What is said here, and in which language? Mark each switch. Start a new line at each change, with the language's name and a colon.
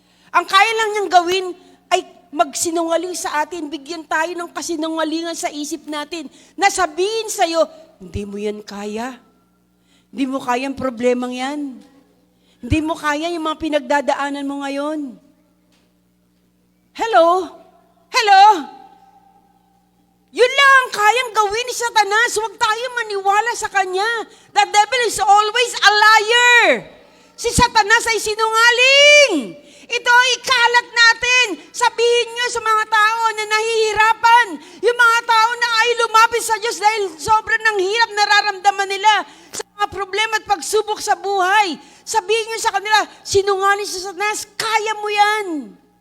Filipino: Ang kaya lang niyang gawin ay magsinungaling sa atin, bigyan tayo ng kasinungalingan sa isip natin, na sabihin sa'yo, hindi mo yan kaya. Hindi mo kaya ang problemang yan. Hindi mo kaya yung mga pinagdadaanan mo ngayon. Hello? Hello? Yun lang ang kayang gawin ni Satanas. Huwag tayo maniwala sa kanya.
English: The devil is always a liar.
Filipino: Si Satanas ay sinungaling. Ito ay ikalat natin. Sabihin nyo sa mga tao na nahihirapan. Yung mga tao na ay lumapit sa Diyos dahil sobrang ng hirap nararamdaman nila sa mga problema at pagsubok sa buhay. Sabihin nyo sa kanila, sinungaling si Satanas, kaya mo yan.